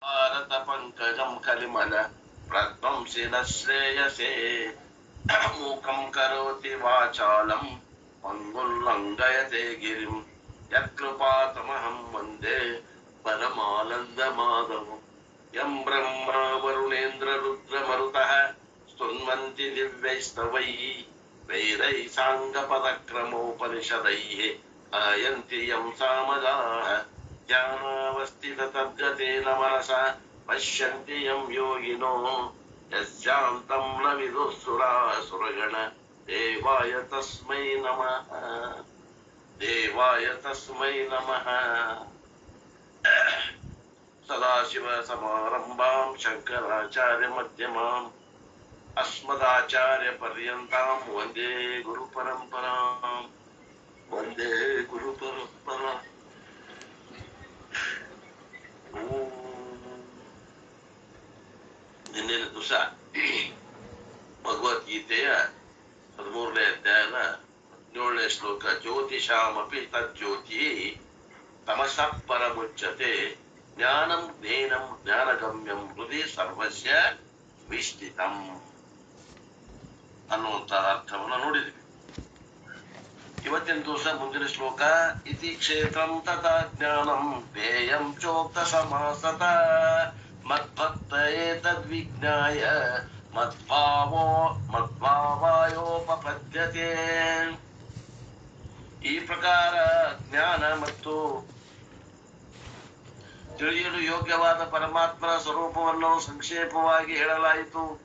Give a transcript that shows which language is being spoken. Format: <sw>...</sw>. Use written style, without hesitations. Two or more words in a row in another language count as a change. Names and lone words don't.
<sa>ಭಾರತ ಪಂಕಜಂ ಕಲಿಮಲ ಪ್ರಧ್ವಂಸಿ ನ ಶ್ರೇಯಸೇ ಮೂಕಂ ಕರೋತಿ ವಾಚಾಲಂ ಪಂಗುಲ್ಲಂಘಯತೆ ಗಿರಿಂ ಯತ್ಕೃಪಾತಮಹಂ ವಂದೇ ಪರಮಾನಂದ ಮಾಧವಂ ಯಂ ಬ್ರಹ್ಮ ವರುಣೇಂದ್ರ ರುದ್ರ ಮರುತಃ ಸ್ತುನ್ವಂತಿ ದಿವ್ಯೈಸ್ತವೈಃ ವೈರೈ ಸಾಂಗ ಪದಕ್ರಮೋಪನಿಷದೈಃ ಆಯಂತಿ ಯಂ ಸಾಮಗಾಃ ಧ್ಯಾನಾವಸ್ಥಿತ ತದ್ಗತೇನ ಮನಸಾ ಪಶ್ಯಂತಿ ಯಂ ಯೋಗಿನೋ ಯಸ್ಯಾಂತಂ ನ ವಿದುಃಸುರಾಸುರಗಣ ದೇವಾಯ ತಸ್ಮೈ ನಮಃ ದೇವಾಯ ತಸ್ಮೈ ನಮಃ. ಸದಾಶಿವ ಸಮಾರಂಭಾಂ ಶಂಕರಾಚಾರ್ಯ ಮಧ್ಯಮಾಂ ಅಸ್ಮದಾಚಾರ್ಯ ಪರ್ಯಂತಾಂ ವಂದೇ ಗುರು ಪರಂಪರಾಂ ವಂದೇ ಗುರು ಪರಂಪರಾ.</sa> <kn>ನಿನ್ನೆಯ ದಿವಸ ಭಗವದ್ಗೀತೆಯ 13ನೇ ಅಧ್ಯಾಯದ 17ನೇ ಶ್ಲೋಕ,</kn> <sa>ಜ್ಯೋತಿಷಾಮಪಿ ತಜ್ಜ್ಯೋತಿ ತಮಸಃ ಪರಮುಚ್ಯತೆ ಜ್ಞಾನಂ ಜ್ಞೇನಂ ಜ್ಞಾನಗಮ್ಯಂ ಹೃದಯ ಸರ್ವಸ್ಯ ವಿಷ್ಠಿತಂ</sa> <kn>ಅನ್ನುವಂತ ಅರ್ಥವನ್ನು ನೋಡಿದ್ವಿ. ಇವತ್ತಿನ ದಿವಸ ಮುಂದಿನ ಶ್ಲೋಕ,</kn> <sa>ಇತಿ ಕ್ಷೇತ್ರಂ ತಥಾ ಜ್ಞಾನಂ ಜ್ಞೇಯಂ ಚೋಕ್ತ ಸಮಾಸತ ಮದ್ಭಕ್ತ ಏತದ್ವಿಜ್ಞಾಯ ಮದ್ಭಾವಾಯೋಪಪದ್ಯತೆ.</sa> <kn>ಈ ಪ್ರಕಾರ ಜ್ಞಾನ ಮತ್ತು ತಿಳಿಯಲು ಯೋಗ್ಯವಾದ ಪರಮಾತ್ಮನ ಸ್ವರೂಪವನ್ನು ಸಂಕ್ಷೇಪವಾಗಿ ಹೇಳಲಾಯಿತು.</kn>